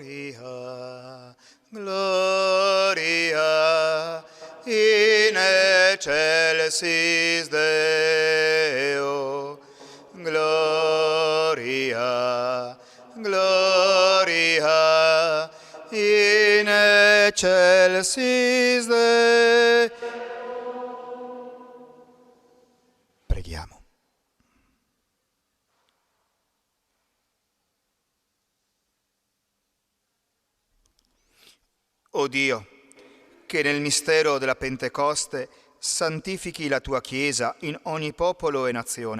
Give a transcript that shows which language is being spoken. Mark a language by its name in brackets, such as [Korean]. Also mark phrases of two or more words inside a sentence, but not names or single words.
[Latin] Gloria, gloria, in excelsis Deo, gloria, gloria, in excelsis Deo. [Italian] Preghiamo. O Dio, che nel mistero della Pentecoste santifichi la tua Chiesa in ogni popolo e nazione.